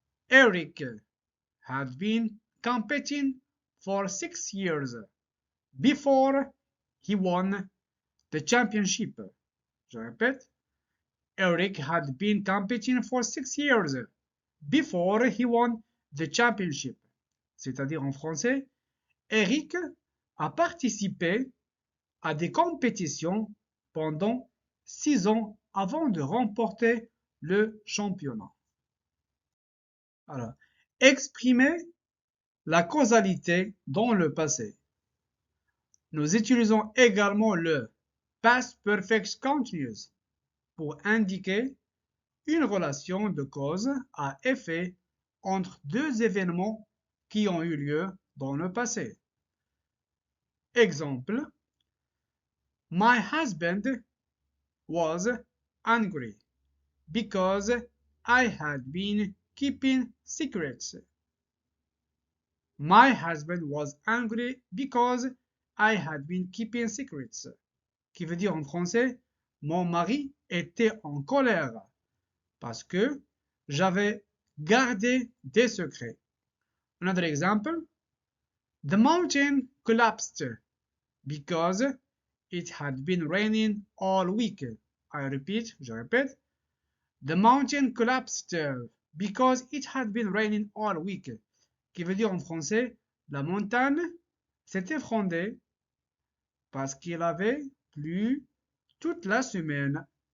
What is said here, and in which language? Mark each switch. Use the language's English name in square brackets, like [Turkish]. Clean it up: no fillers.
[English] Eric had been competing for 6 years before he won the championship. [French] Je répète. [English] Eric had been competing for 6 years before he won the championship. [French] C'est-à-dire en français, Eric a participé à des compétitions pendant 6 ans avant de remporter le championnat. Alors, exprimer la causalité dans le passé. Nous utilisons également le past perfect continuous pour indiquer une relation de cause à effet entre deux événements qui ont eu lieu dans le passé. [English] Exemple, my husband was angry because I had been keeping secrets. My husband was angry because I had been keeping secrets. [French] Qui veut dire en français, mon mari était en colère parce que j'avais gardé des secrets. [English] Another example, the mountain collapsed because it had been raining all week. I repeat, [French] je répète, [English] the mountain collapsed because it had been raining all week. [French] Qui veut dire en français, la montagne s'est effondrée parce qu'il avait plu toute la semaine